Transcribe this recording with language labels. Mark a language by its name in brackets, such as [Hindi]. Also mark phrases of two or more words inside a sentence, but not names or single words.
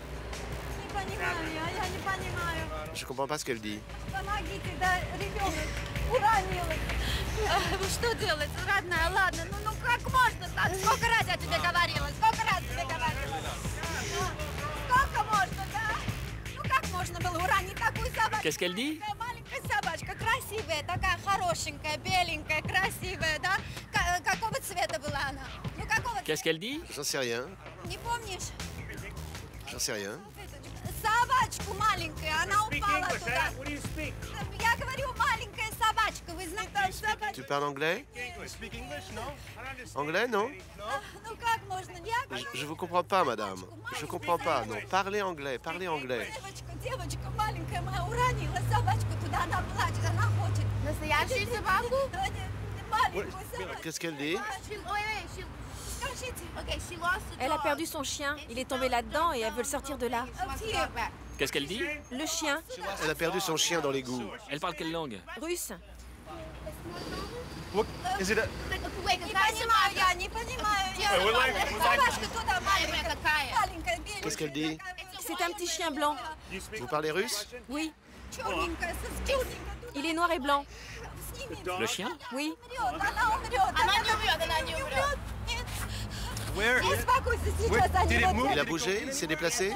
[French] Je comprends pas ce qu'elle dit. Qu'est-ce qu'elle dit? [Russian] Собачка красивая, такая хорошенькая, беленькая, красивая, да? Какого цвета была она? Ну, какого цвета? [French] Qu'est-ce qu'elle dit? J'en sais rien. [Russian] Не помнишь? [French] J'en sais rien. [Russian] Собачку маленькую, она упала туда. Я говорю, маленькая собачка, вы знаете собачку? [French] Tu parles anglais? Anglais, non? [Russian] Ну, как можно? [French] Je vous comprends pas, madame. Je comprends pas, non. Parlez anglais, parlez anglais. [Russian] Девочка маленькая моя уронила собачку туда, она плачет, она хочет. Настоящую собаку? Маленькую собачку. [French] Qu'est-ce qu'elle dit? Elle a perdu son chien. Il est tombé là-dedans et elle veut le sortir de là. Qu'est-ce qu'elle dit? Le chien, Elle a perdu son chien dans l'égout. Elle parle quelle langue? russe. [Russian] Не понимаю я, не понимаю. Собачка туда маленькая, маленькая, беленькая. [French] Qu'est-ce qu'elle dit? C'est un petit chien blanc. Vous parlez russe? Oui, [Russian] Черненькая, черненькая. [French] il est noir et blanc. Le chien? Oui. Il a bougé? Il s'est déplacé?